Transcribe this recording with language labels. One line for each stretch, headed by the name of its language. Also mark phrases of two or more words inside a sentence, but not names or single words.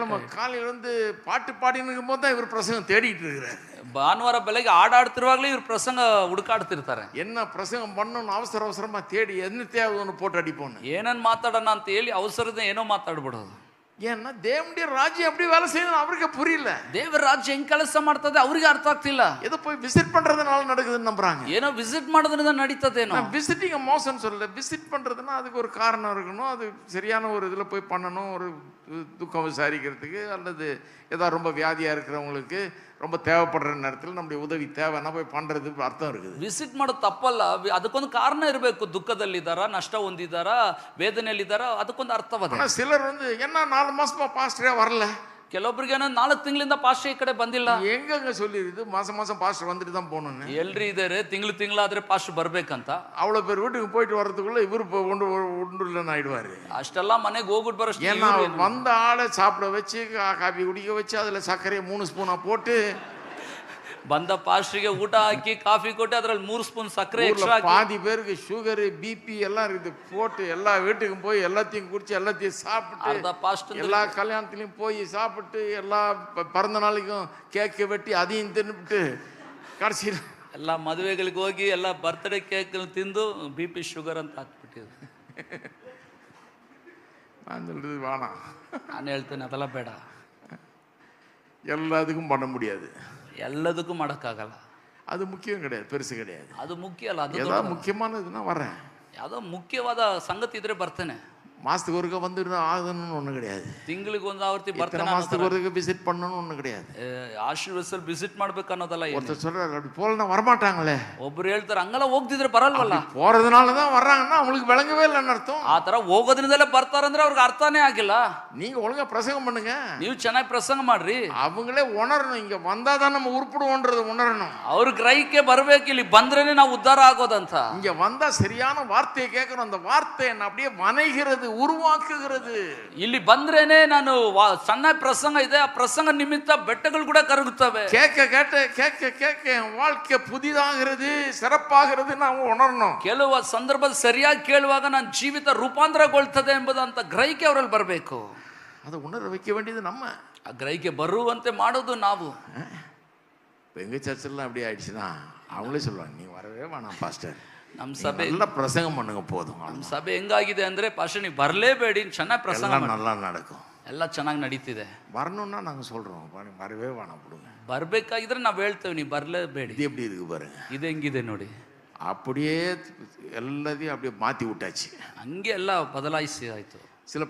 Tamil: காலையில வந்து பாட்டு பாடினுக்கும் போது தான் இவர் பிரசங்கம் தேடிட்டு இருக்கிறார்.
Kannada: ಭಾನುವಾರ ಬೆಳಗ್ಗೆ ಆಡಾಡ್ತಿರುವಾಗಲೇ ಇವ್ರು ಪ್ರಸಂಗ ಹುಡುಕಾಡ್ತಿರ್ತಾರೆ.
Tamil: என்ன பிரசங்கம் பண்ணணும் அவசரமா தேடி என்ன தேவை ஒன்று போட்டு அடிப்போன்னு.
Kannada: ಏನನ್ ಮಾತಾಡೋಣ ಅಂತ ಹೇಳಿ ಅವಸರದ ಏನೋ ಮಾತಾಡ್ಬಿಡೋದು.
Tamil: ஏன்னா தேவனுடைய ராஜ்யம் எப்படி வேலை செய்யணும் அவருக்கு புரியல.
Kannada: ದೇವರ ರಾಜ್ಯ ಹೆಂಗ್ ಕೆಲಸ ಮಾಡ್ತದೆ ಅವ್ರಿಗೆ ಅರ್ಥ ಆಗ್ತಿಲ್ಲ.
Tamil: ஏதோ போய் விசிட் பண்றதுனால நடக்குதுன்னு நம்புறாங்க.
Kannada: ಏನೋ ವಿಸಿಟ್ ಮಾಡೋದ್ರಿಂದ ನಡೀತದೇನೋ.
Tamil: விசிட்டிங் மோசம் சொல்லல. விசிட் பண்றதுன்னா அதுக்கு ஒரு காரணம் இருக்கணும். அது சரியான ஒரு இதுல போய் பண்ணணும். ஒரு துக்கம் விசாரிக்கிறதுக்கு அல்லது ஏதாவது ரொம்ப வியாதியா இருக்கிறவங்களுக்கு ரொம்ப தேவைப்படுற நேரத்தில் நம்முடைய உதவி தேவைன்னா போய் பண்றது அர்த்தம் இருக்குது.
Kannada: ವಿಸಿಟ್ ಮಾಡೋದು ತಪ್ಪಲ್ಲ, ಅದಕ್ಕೊಂದು ಕಾರಣ ಇರಬೇಕು. ದುಃಖದಲ್ಲಿದ್ದಾರಾ, ನಷ್ಟ ಹೊಂದಿದ್ದಾರಾ, ವೇದನೆಯಲ್ಲಿದ್ದಾರಾ, ಅದಕ್ಕೊಂದು ಅರ್ಥವದ.
Tamil: சிலர் வந்து என்ன 4 மாசமா பாஸ்டரே வரல.
Kannada: ಕೆಲವೊಬ್ರಿಗೆ ಏನೋ 4 ತಿಂಗಳಿಂದ ಪಾಸ್ಟರ್ ಈ ಕಡೆ ಬಂದಿಲ್ಲ.
Tamil: எங்கங்க சொல்லிருது மாசம் பாஸ்டர் வந்துட்டு தான் போகணும்னு.
Kannada: ಎಲ್ರಿ ಇದಾರೆ ತಿಂಗಳಾದ್ರೆ ಪಾಸ್ಟರ್ ಬರ್ಬೇಕಂತ.
Tamil: அவ்வளவு பேர் வீட்டுக்கு போயிட்டு வர்றதுக்குள்ள இவரு ஒன்றுலன்னு ஆயிடுவாரு.
Kannada: ಅಷ್ಟೆಲ್ಲ ಮನೆಗೆ ಹೋಗ್ಬಿಟ್ಟು ಬರೋಷ್ಟು
Tamil: ஏன்னா வந்த ஆளை சாப்பிட வச்சு காபி குடிக்க வச்சு அதுல சர்க்கரையை 3 ஸ்பூனா போட்டு
Kannada: ಬಂದ ಪಾಸ್ಟ್ರಿಗೆ ಊಟ ಹಾಕಿ ಕಾಫಿ ಕೊಟ್ಟು ಅದ್ರಲ್ಲಿ 3 ಸ್ಪೂನ್ ಸಕ್ಕರೆ ಎಕ್ಸ್ಟ್ರಾ ಹಾಕಿ
Tamil: பாதி பேருக்கு
English: sugar BP
Tamil: எல்லாம் இருக்குது போட்டு எல்லா வீட்டுக்கும் போய் எல்லாத்தையும் குடிச்சு எல்லாத்தையும் சாப்பிட்டு
Kannada: ಅರ್ಧ ಪಾಸ್ಟ್
Tamil: எல்லா கல்யாணத்துலயும் போய் சாப்பிட்டு எல்லா பிறந்த நாளைக்கும் கேக் வெட்டி அதையும் தின்னுட்டு கடைசியில்
Kannada: ಎಲ್ಲ ಮದುವೆಗಳಿಗೆ ಹೋಗಿ ಎಲ್ಲ
English: birthday cake
Kannada: ತಿಂದು
English: BP sugar
Kannada: ಅಂತ ಹಾಕ್ಬಿಟ್ಟಿದ್ರು.
Tamil: நான் சொல்றது வேணாம்.
Kannada: ನಾನು ಹೇಳ್ತೇನೆ ಅದೆಲ್ಲ ಬೇಡ.
Tamil: எல்லாத்துக்கும் பண்ண முடியாது.
Kannada: ಎಲ್ಲದಕ್ಕೂ ಮಾಡೋಕ್ಕಾಗಲ್ಲ.
Tamil: அது முக்கியம் கிடையாது, பெருசு கிடையாது.
Kannada: ಅದು ಮುಖ್ಯ ಅಲ್ಲ. ಅದು
Tamil: ஏதாவது முக்கியமானதுன்னா வரேன்.
Kannada: ಯಾವುದೋ ಮುಖ್ಯವಾದ ಸಂಗತಿ ಇದ್ರೆ ಬರ್ತೇನೆ.
Tamil: மாசத்துக்கு ஒருக்க வந்து ஆகணும்னு ஒண்ணு கிடையாது.
Kannada: ತಿಂಗಳಿಗೆ ಒಂದು ಆವರ್ತಿ ಬರ್ತೇನೆ.
Tamil: மாசத்துக்கு ஒருக்க விசிட் பண்ணணும்னு ஒண்ணு கிடையாது.
Kannada: ಆಶೀರ್ವದಿಸಲ್ ವಿಸಿಟ್ ಮಾಡ್ಬೇಕು ಅನ್ನೋದಲ್ಲ.
Tamil: ஒருத்தர் சொல்றாரு அப்படி போலனா வரமாட்டாங்களே.
Kannada: ಒಬ್ರು ಹೇಳ್ತಾರೆ ಹಂಗೆಲ್ಲ ಹೋಗ್ತಿದ್ರೆ ಬರಲ್ವಲ್ಲ.
Tamil: போறதுனால தான் வர்றாங்கன்னா அவங்களுக்கு விளங்கவே இல்லைன்னு ಅರ್ಥ.
Kannada: ಆ ತರ ಹೋಗೋದ್ರಿಂದಲೇ ಬರ್ತಾರಂದ್ರೆ ಅವ್ರಿಗೆ ಅರ್ಥನೇ ಆಗಿಲ್ಲ.
Tamil: நீங்க ஒழுங்கா பிரசங்கம் பண்ணுங்க.
Kannada: ನೀವು ಚೆನ್ನಾಗಿ ಪ್ರಸಂಗ ಮಾಡ್ರಿ.
Tamil: அவங்களே உணரணும் இங்க வந்தாதான் நம்ம உருப்படுவோன்றது உணரணும்.
Kannada: ಅವ್ರ ಗ್ರಹಿಕೆ ಬರ್ಬೇಕು, ಇಲ್ಲಿ ಬಂದ್ರೇನೆ ನಾವು ಉದ್ಧಾರ ಆಗೋದಂತ.
Tamil: இங்க வந்தா சரியான வார்த்தையை கேட்கணும். அந்த வார்த்தை என்ன அப்படியே வனைகிறது, உருவாக்குகிறது.
Kannada: ಇಲ್ಲಿ ಬಂದ್ರೇನೆ ನಾನು ಸಣ್ಣ ಪ್ರಸಂಗ ಇದೆ, ಆ ಪ್ರಸಂಗ ನಿಮಿತ್ತ ಬೆಟ್ಟಗಳು ಕೂಡ ಕರಗುತ್ತವೆ.
Tamil: கேட்க வாழ்க்கை புதிதாகிறது, சிறப்பாகிறது ನಾವು உணரணும்.
Kannada: ಕೆಲವು ಸಂದರ್ಭ ಸರಿಯಾಗಿ ಕೇಳುವಾಗ ನನ್ನ ಜೀವಿತ ರೂಪಾಂತರಗೊಳ್ತದೆ ಎಂಬುದಂತ ಗ್ರಹಿಕೆ ಅವರಲ್ಲಿ ಬರಬೇಕು.
Tamil: அதை உணர வைக்க வேண்டியது நம்ம.
Kannada: ಆ ಗ್ರಹಿಕೆ ಬರುವಂತೆ ಮಾಡೋದು ನಾವು.
Tamil: எங்க சர்ச்செல்லாம் அப்படி ஆயிடுச்சுன்னா அவங்களே சொல்லுவாங்க நீ வரவே வேணாம் பாஸ்டர்,
Kannada: ನಮ್ಮ ಸಭೆ
Tamil: நல்ல பிரசங்கம் பண்ணுங்க போதும்.
Kannada: ನಮ್ಮ ಸಭೆ ಹೆಂಗಾಗಿದೆ ಅಂದ್ರೆ ಪಾಸ್ಟರ್ ನೀವು ಬರಲೇಬೇಡಿ, ಚೆನ್ನಾಗಿ ಪ್ರಸಂಗ ಮಾಡಿ,
Tamil: நல்லா நடக்கும்,
Kannada: ಎಲ್ಲ ಚೆನ್ನಾಗಿ ನಡೀತಿದೆ.
Tamil: வரணும்னா நாங்க சொல்றோம் வரவே வேணாம் ಬಿಡುங்க.
Kannada: ಬರ್ಬೇಕಾಗಿದ್ರೆ ನಾವು ಹೇಳ್ತೇವೆ ನೀವು ಬರಲೇಬೇಡಿ.
Tamil: இது எப்படி இருக்கு பாருங்க,
Kannada: ಇದು ಹೆಂಗಿದೆ ನೋಡಿ.
Tamil: அப்படியே எல்லாத்தையும் அப்படியே மாத்தி விட்டாச்சு.
Kannada: ಹಂಗೆ ಎಲ್ಲ ಬದಲಾಯಿಸಿ ಆಯ್ತು.
Tamil: சில